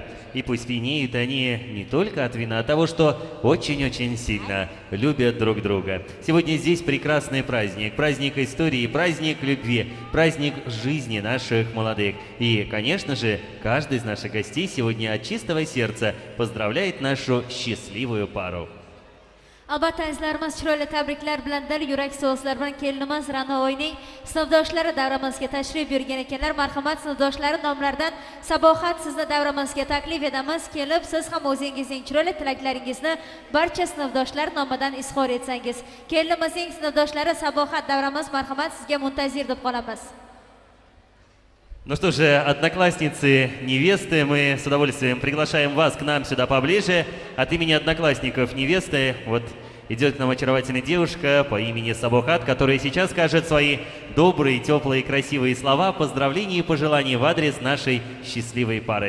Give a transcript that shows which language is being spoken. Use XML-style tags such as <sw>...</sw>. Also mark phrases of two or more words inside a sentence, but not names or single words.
<ru>И пусть пьянеют они не только от вина, а от того, что очень-очень сильно любят друг друга. Сегодня здесь прекрасный праздник. Праздник истории, праздник любви, праздник жизни наших молодых. И, конечно же, каждый из наших гостей сегодня от чистого сердца поздравляет нашу счастливую пару.</ru> <uz>Albatta azizlarimiz chiroyli tabriklar bilan dil yurak so'zlar bilan kelinimiz Ra'noyning sinfdoshlari davramizga tashrif buyurgan ekanlar. Marhamat, sinfdoshlari nomlaridan Sabohat sizni davramizga taklif etamiz. Kelib, siz ham o'zingizning chiroyli tilaklaringizni barcha sinfdoshlar nomidan izhor etsangiz. Kelinimizning sinfdoshlari Sabohat davramiz, marhamat, sizga muntazir deb qolamiz.</uz> <ru>Ну что же, одноклассницы, невесты, мы с удовольствием приглашаем вас к нам сюда поближе. От имени одноклассников невесты вот идет к нам очаровательная девушка по имени Сабохат, которая сейчас скажет свои добрые, теплые, красивые слова поздравлений и пожеланий в адрес нашей счастливой пары.</ru>